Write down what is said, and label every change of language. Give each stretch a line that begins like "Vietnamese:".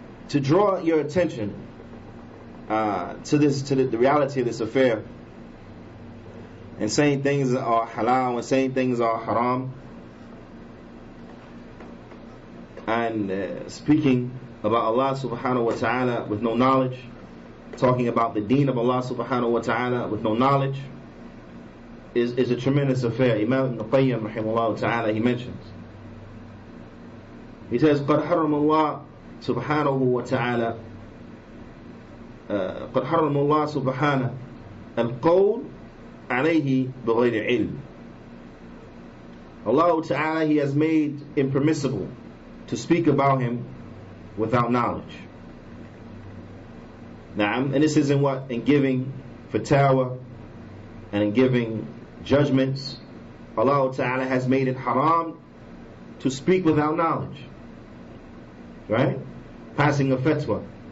English: To draw your attention to the reality of this affair, and saying things are halal and saying things are haram, and speaking about Allah subhanahu wa ta'ala with no knowledge, talking about the deen of Allah subhanahu wa ta'ala with no knowledge, is a tremendous affair.
Arabic: Imam Ibn Qayyim rahimahullah ta'ala,
English: he mentions, he says,
Arabic: قَدْ حَرَّمَ اللَّهُ سبحانه وتعالى قد حرم الله سبحانه القول عليه بغير علم.
English: Allah Ta'ala, He has made impermissible to speak about Him without knowledge. Na'am, and this is in what? In giving fatwa and in giving judgments. Allah Ta'ala has made it haram to speak without knowledge. Right? Passing a fatwa.